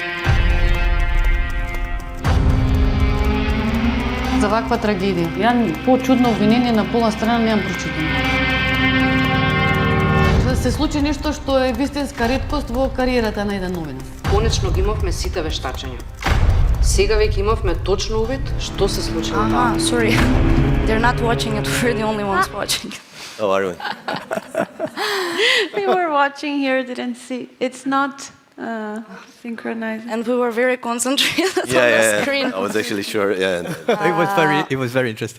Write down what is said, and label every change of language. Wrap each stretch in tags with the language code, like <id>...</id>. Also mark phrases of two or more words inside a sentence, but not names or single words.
<mk>За ваква трагедија. Ја по-чудно обвинение на полна страна немам прочитано. Да се случи нешто што е вистинска реткост во кариерата на еден новинар. Конечно ги имавме сите вештачења. Сега веќе имавме точно увид што се случило таму.</mk> <en>Sorry. They're not watching it. We're the only ones watching. Oh, are we? We were watching here, didn't see. It's not synchronized. And we were very concentrated on the screen. I was actually sure, It was very interesting.</en>